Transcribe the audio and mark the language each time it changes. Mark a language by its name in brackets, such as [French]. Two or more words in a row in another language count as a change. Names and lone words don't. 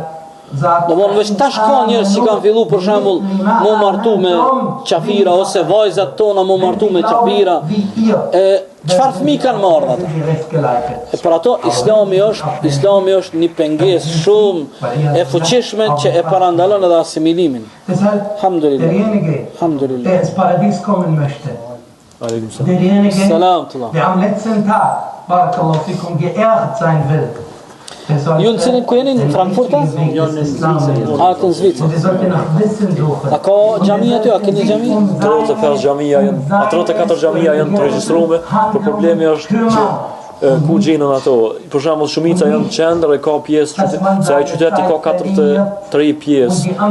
[Albanian] Do më veç tash ka njerëz që kanë fillu për shembull më martu me qafira ose vajzat tona më martu me qafira. Çfarë fëmijë kanë marrë ata? Për ato Islami është një pengesë shumë e fuqishme që e parandalon edhe asimilimin. Alhamdulillah. [German] Paradis kommen möchte. [Arabic] Aleikum salam. [German] Der am letzten Tag, [Arabic] barakallahu fikum, [German] geehrt sein will. [Albanian] Ju në cilin ku jeni në Frankfurta? Në Zvicër. A ka gjami aty? A keni gjami? 35 gjamia janë, 34 gjamia janë të regjistrume, por problemi është që ku gjenën ato. Për shembull shumica janë në qendër e ka pjesë se ai qyteti ka 43 pjesë.